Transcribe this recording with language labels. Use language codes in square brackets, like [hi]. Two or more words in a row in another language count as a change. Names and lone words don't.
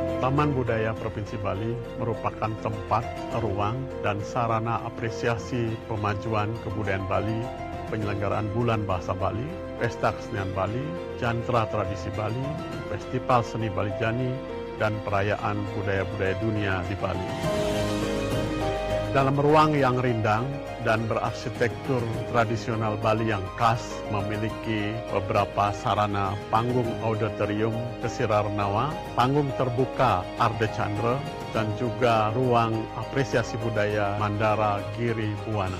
[id] Taman Budaya Provinsi Bali merupakan tempat, ruang, dan sarana apresiasi pemajuan kebudayaan Bali, penyelenggaraan Bulan Bahasa Bali, Pesta Kesenian Bali, Jantra Tradisi Bali, Festival Seni Bali Jani, dan perayaan budaya-budaya dunia di Bali. Dalam ruang yang rindang dan berarsitektur tradisional Bali yang khas, memiliki beberapa sarana panggung auditorium Kesirar Nawa, panggung terbuka Arde Chandra, dan juga ruang apresiasi budaya Mandara Giri Buwana.